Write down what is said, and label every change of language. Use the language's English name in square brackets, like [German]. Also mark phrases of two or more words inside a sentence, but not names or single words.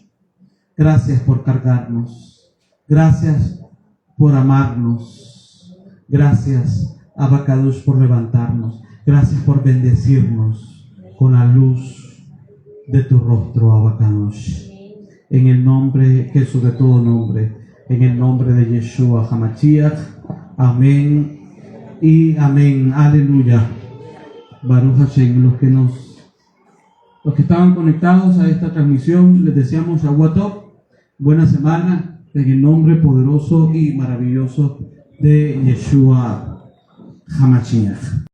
[Spanish] Gracias por cargarnos, gracias por amarnos, gracias, [Hebrew] אבא קדוש, [Spanish] por levantarnos, gracias por bendecirnos con la luz de tu rostro, [Hebrew] אבא קדוש. [Spanish] En el nombre que es sobre todo nombre, en el nombre de Yeshua HaMashiach. Amén y amén. Aleluya. [Hebrew] ברוך השם. [Spanish] Los que estaban conectados a esta transmisión, les deseamos [Hebrew] שבת טוב, [Spanish] buena semana, en el nombre poderoso y maravilloso de Yeshua HaMashiach.